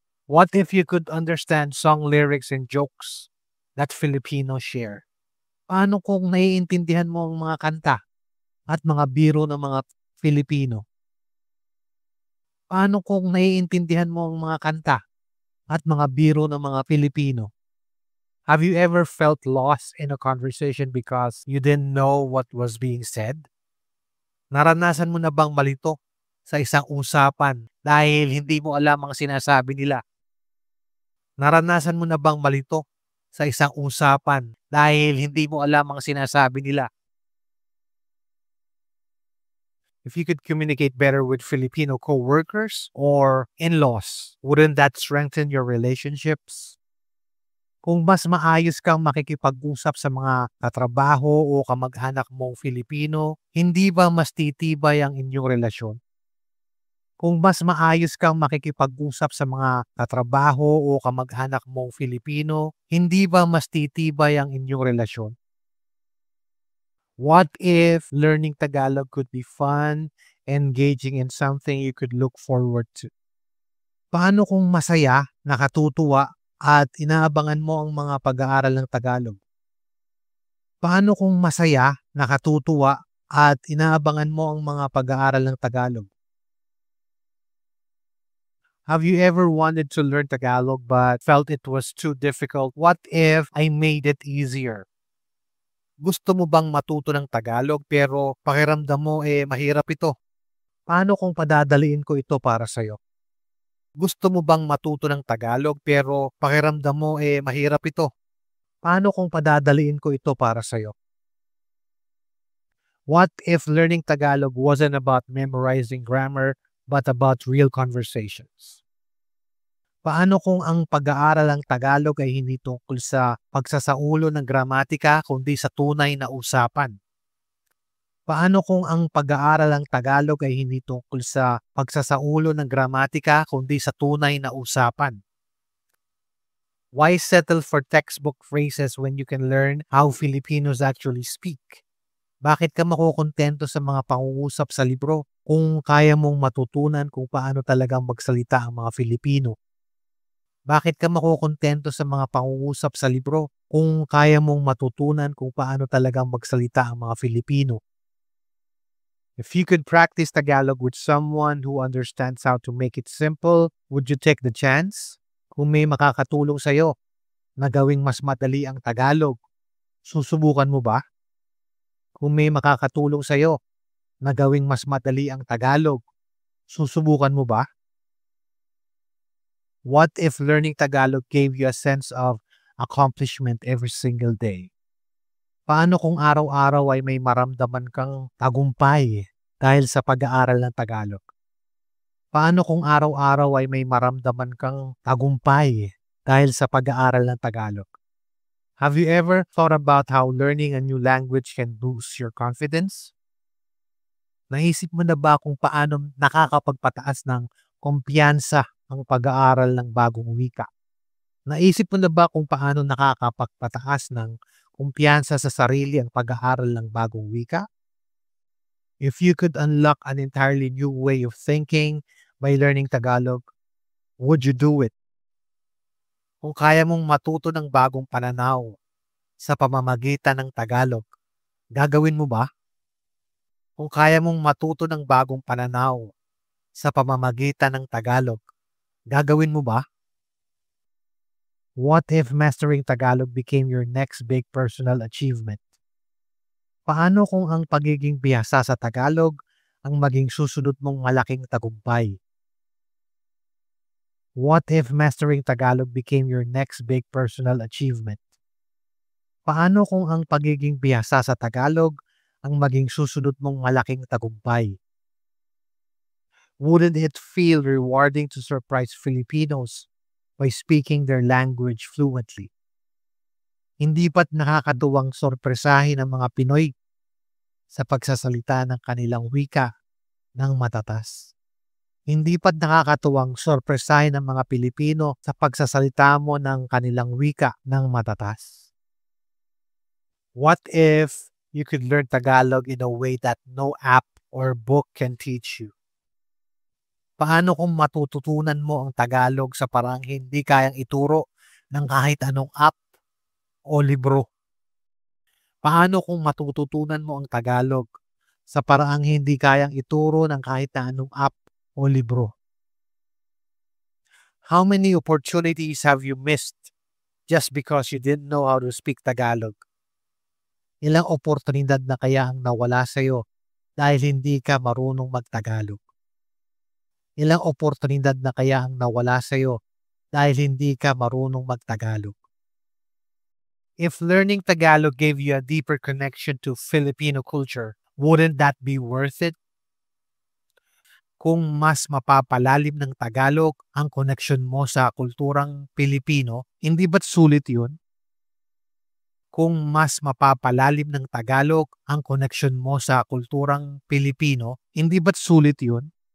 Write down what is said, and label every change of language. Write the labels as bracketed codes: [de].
[en] What if you could understand song lyrics and jokes that Filipinos share? [tl] Paano kung naiintindihan mo ang mga kanta at mga biro ng mga Filipino? Paano kung naiintindihan mo ang mga kanta at mga biro ng mga Filipino? [en] Have you ever felt lost in a conversation because you didn't know what was being said? [tl] Naranasan mo na bang malito sa isang usapan dahil hindi mo alam ang sinasabi nila? Naranasan mo na bang malito sa isang usapan dahil hindi mo alam ang sinasabi nila? [en] If you could communicate better with Filipino co-workers or in-laws, wouldn't that strengthen your relationships? [tl] Kung mas maayos kang makikipag-usap sa mga katrabaho o kamag-anak mong Filipino, hindi ba mas titibay ang inyong relasyon? Kung mas maayos kang makikipag-usap sa mga katrabaho o kamag-anak mong Filipino, hindi ba mas titibay ang inyong relasyon? [en] What if learning Tagalog could be fun, engaging, and something you could look forward to? [tl] Paano kung masaya, nakatutuwa, at inaabangan mo ang mga pag-aaral ng Tagalog? Paano kung masaya, nakatutuwa, at inaabangan mo ang mga pag-aaral ng Tagalog? [en] Have you ever wanted to learn Tagalog but felt it was too difficult? What if I made it easier? [tl] Gusto mo bang matuto ng Tagalog pero pakiramdam mo mahirap ito? Paano kung padadaliin ko ito para sa'yo? Gusto mo bang matuto ng Tagalog pero pakiramdam mo mahirap ito? Paano kung padadaliin ko ito para sa'yo? [en] What if learning Tagalog wasn't about memorizing grammar but about real conversations? [tl] Paano kung ang pag-aaral ng Tagalog ay hindi tungkol sa pagsasaulo ng gramatika kundi sa tunay na usapan? Paano kung ang pag-aaral ng Tagalog ay hindi tungkol sa pagsasaulo ng gramatika kundi sa tunay na usapan? [en] Why settle for textbook phrases when you can learn how Filipinos actually speak? [tl] Bakit ka makukontento sa mga pangungusap sa libro kung kaya mong matutunan kung paano talagang magsalita ang mga Filipino? Bakit ka makukontento sa mga pangungusap sa libro kung kaya mong matutunan kung paano talagang magsalita ang mga Filipino? [en] If you could practice Tagalog with someone who understands how to make it simple, would you take the chance? [tl] Kung may makakatulong sa'yo na gawing mas madali ang Tagalog, susubukan mo ba? Kung may makakatulong sa'yo na gawing mas madali ang Tagalog, susubukan mo ba? [en] What if learning Tagalog gave you a sense of accomplishment every single day? [tl] Paano kung araw-araw ay may maramdaman kang tagumpay dahil sa pag-aaral ng Tagalog? Paano kung araw-araw ay may maramdaman kang tagumpay dahil sa pag-aaral ng Tagalog? [en] Have you ever thought about how learning a new language can boost your confidence? [tl] Naisip mo na ba kung paano nakakapagpataas ng kumpiyansa ang pag-aaral ng bagong wika? Naisip mo na ba kung paano nakakapagpataas ng kumpiyansa sa sarili ang pag-aaral ng bagong wika? [en] If you could unlock an entirely new way of thinking by learning Tagalog, would you do it? [tl] Kung kaya mong matuto ng bagong pananaw sa pamamagitan ng Tagalog, gagawin mo ba? Kung kaya mong matuto ng bagong pananaw sa pamamagitan ng Tagalog, gagawin mo ba? [en] What if mastering Tagalog became your next big personal achievement? [tl] Paano kung ang pagiging bihasa sa Tagalog ang maging susunod mong malaking tagumpay? [en] What if mastering Tagalog became your next big personal achievement? [tl] Paano kung ang pagiging bihasa sa Tagalog ang maging susunod mong malaking tagumpay? [en] Wouldn't it feel rewarding to surprise Filipinos by speaking their language fluently? [tl] Hindi ba't nakakatuwang sorpresahin ang mga Pinoy sa pagsasalita ng kanilang wika ng matatas? Hindi ba't nakakatuwang sorpresahin ang mga Pilipino sa pagsasalita mo ng kanilang wika ng matatas? [en] What if you could learn Tagalog in a way that no app or book can teach you? [tl] Paano kung matututunan mo ang Tagalog sa paraang hindi kayang ituro ng kahit anong app o libro? Paano kung matututunan mo ang Tagalog sa paraang hindi kayang ituro ng kahit na anong app o libro? [en] How many opportunities have you missed just because you didn't know how to speak Tagalog? [tl] Ilang oportunidad na kaya ang nawala sa'yo dahil hindi ka marunong mag-Tagalog? Ilang oportunidad na kaya ang nawala sa'yo dahil hindi ka marunong mag-Tagalog? [en] If learning Tagalog gave you a deeper connection to Filipino culture, wouldn't that be worth it? [tl] Kung mas mapapalalim ng Tagalog ang koneksyon mo sa kulturang Pilipino, hindi ba't sulit yun? Kung mas mapapalalim ng Tagalog ang koneksyon mo sa kulturang Pilipino, hindi ba't sulit yun?